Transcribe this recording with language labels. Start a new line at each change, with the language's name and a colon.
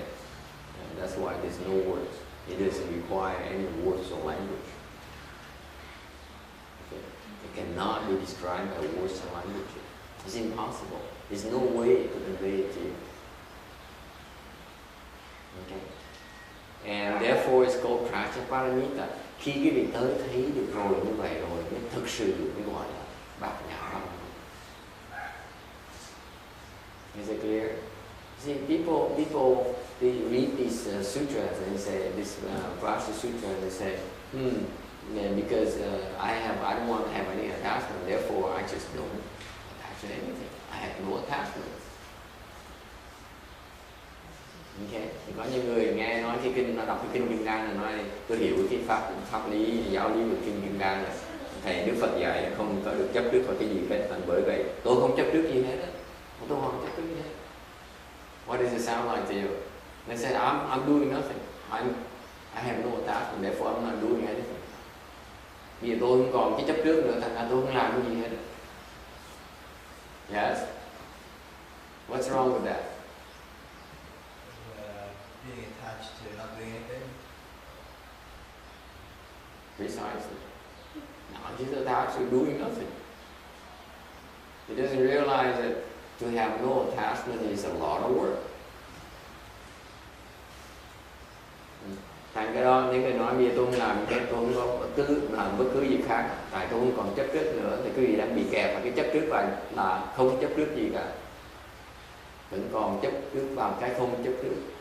English: And that's why there's no words. It doesn't require any words or language. Okay? It cannot be described by words or language. It's impossible. There's no way to convey it to you. Okay. And therefore it's called Prajnaparamita.
Vietnamese: Khi cái vị tới thấy được rồi như vậy rồi mới thực sự mới gọi là bát nhã văn.
English: Is it clear? See, people they read these sutras and they say this Vajra Sutra and they say, yeah, because I don't want to have any attachment, therefore I just don't attach to anything. I have no attachment. Okay.
Vietnamese: Thì có những người nghe nói cái kinh, nó đọc cái kinh Kim Cang là nói tôi hiểu cái pháp lý giáo lý của kinh Kim Cang là thầy Đức Phật dạy không có được chấp trước vào cái gì hết, thành bởi vậy tôi không chấp trước gì hết á, tôi không chấp trước gì hết.
English: What does it sound like to you? They said, I'm doing nothing. I have no attachment, therefore I'm not doing anything.
Vietnamese: Bây giờ tôi không còn cái chấp trước nữa, thành ra tôi không làm cái gì hết.
English: Yes? What's wrong with that? Being attached to not doing anything. Precisely. No, he's attached to doing nothing. He doesn't realize that to have no attachment is a lot of work.
Vietnamese: Thành cái đó, những người nói bây giờ tôi không làm cái, tôi không có làm bất cứ gì khác, tại tôi không còn chấp trước nữa, thì quý vị đang bị kẹt vào cái chấp trước và là không chấp trước gì cả. Vẫn còn chấp trước vào cái không chấp trước.